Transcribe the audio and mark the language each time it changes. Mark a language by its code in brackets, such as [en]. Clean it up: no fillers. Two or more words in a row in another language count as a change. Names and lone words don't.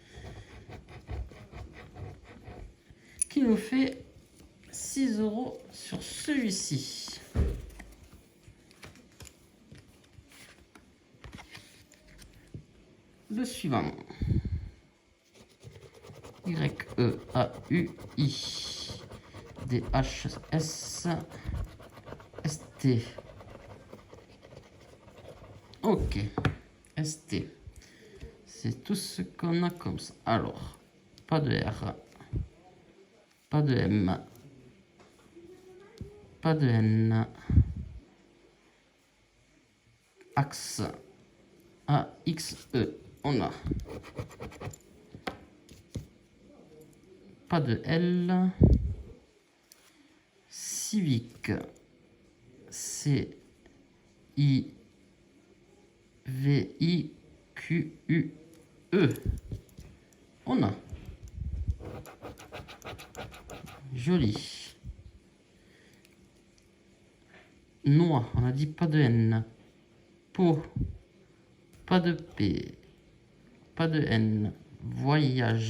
[fr] Qui nous fait 6 € sur celui-ci. Le suivant. Y-E-A-U-I. D-H-S-S-T. Ok. S-T. C'est tout ce qu'on a comme ça. Alors, pas de R. Pas de M. Pas de N. Axe. A-X-E. On a. Pas de L. Civique. C-I-V-I-Q-U-E. On a. Joli. Noix. On a dit pas de N. Peau. Pas de P. Pas de N. Voyage.